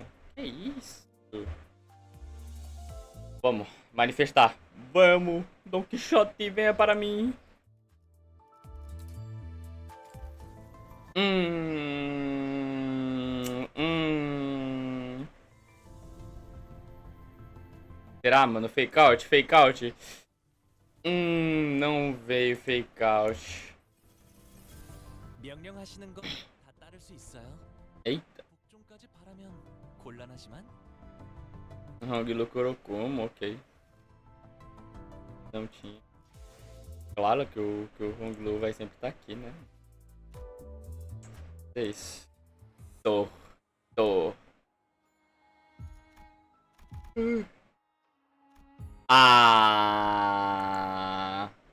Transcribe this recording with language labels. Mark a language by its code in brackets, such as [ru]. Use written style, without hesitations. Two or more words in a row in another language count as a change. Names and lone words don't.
[pt] Que isso? Vamos, manifestar. Vamos, Don Quixote, venha para mim. Hum, hum. Será, mano? [en] Fake out, fake out. [pt] Não veio [en] fake out. [ko] 명령하시는 거 다 따를 수 있어요? [pt] Eita. [ko] 복종까지 바라면 곤란하지만 [pt] Hanglo Kurokumo, ok. Não tinha. Claro que o Honglu vai sempre estar aqui, né? É isso. Tô. Tô. Ah!